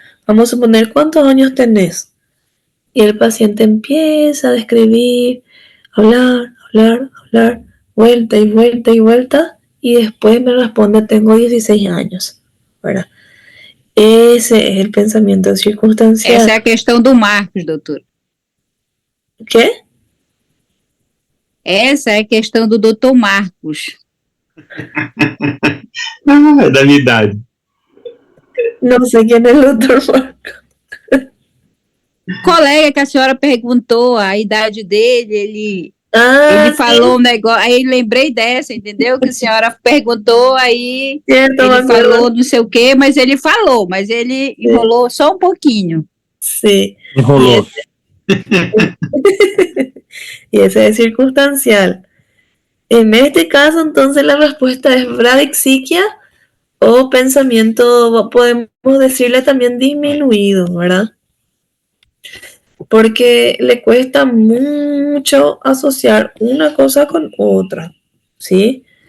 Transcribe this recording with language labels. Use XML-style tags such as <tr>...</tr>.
<es>Vamos a suponer cuántos años tenés. Y el paciente empieza a describir, hablar, vuelta y vuelta y vuelta, y después me responde, tengo 16 años, ¿verdad? Ese es el pensamiento circunstancial.</es> <pt>Essa é a questão do Marcos, doutor.</pt> <es>¿Qué?</es> <pt>Essa é a questão do doutor Marcos. Ah, da minha idade. Não sei quem é o doutor Marcos. Colega que a senhora perguntou a idade dele, ele falou um negócio, aí lembrei dessa, entendeu? Que a senhora perguntou, aí ele falou não sei o quê, mas ele falou, mas ele enrolou só um pouquinho. Sim. Enrolou.</pt> <es>Y ese es circunstancial. En este caso, entonces, la respuesta es bradipsiquia o pensamiento, podemos decirle también disminuido, ¿verdad? Porque le cuesta mucho asociar una cosa con otra, ¿sí?</es>